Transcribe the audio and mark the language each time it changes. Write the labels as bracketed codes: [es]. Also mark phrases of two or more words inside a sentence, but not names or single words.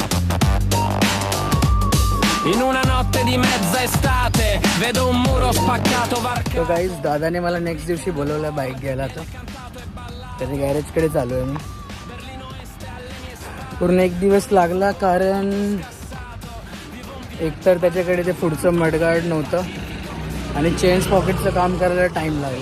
[it] In una notte di mezza estate vedo un muro spaccato [mr] तो गाईज दादाने मला नेक्स्ट दिवशी बोलवलं बाईक घ्यायला. तर त्याच्या गॅरेजकडे चालू आहे मी. पूर्ण एक दिवस लागला कारण एकतर त्याच्याकडे ते पुढचं मडगार्ड नव्हतं आणि चेन्स पॉकेटचं काम करायला टाईम लागला.